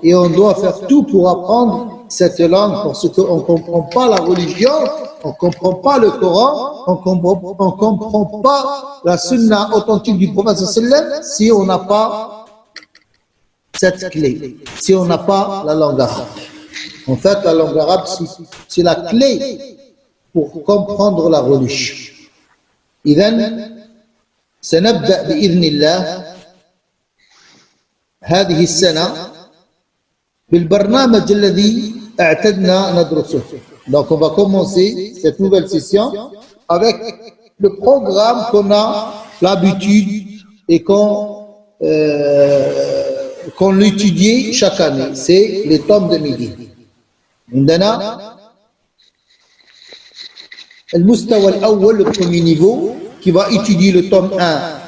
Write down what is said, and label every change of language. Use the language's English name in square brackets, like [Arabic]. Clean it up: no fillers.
[French] et on doit faire tout pour apprendre cette langue parce qu'on ne comprend pas la religion, on ne comprend pas le Coran, on ne comprend pas la sunna authentique du prophète sallam si on n'a pas cette clé, si on n'a pas la langue arabe. En fait, la langue arabe, c'est la clé pour comprendre la religion. [Arabic] إذن سنبدأ بإذن الله هذه السنة بالبرنامج الذي اعتدنا ندرسه. [French] Donc on va commencer cette nouvelle session avec le programme qu'on a l'habitude et qu'on l'étudie chaque année. C'est les tomes de midi. [Arabic] عندنا المستوى الأول, [French] le premier niveau, qui va étudier le tome 1.